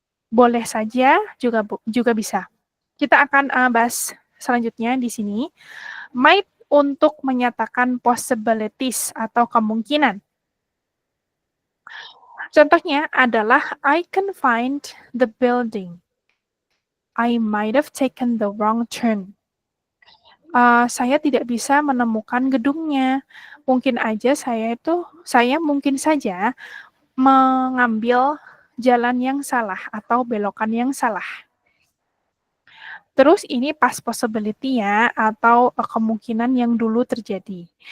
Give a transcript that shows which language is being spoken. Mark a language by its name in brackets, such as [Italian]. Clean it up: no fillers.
[Indonesian] Boleh saja juga bisa. Kita akan bahas selanjutnya di sini. Might untuk menyatakan possibilities atau kemungkinan. [English] Contohnya adalah I can find the building. I might have taken the wrong turn. [Indonesian] Saya tidak bisa menemukan gedungnya. Mungkin aja saya mungkin saja mengambil jalan yang salah atau belokan yang salah. Terus ini past possibility ya, atau kemungkinan yang dulu terjadi.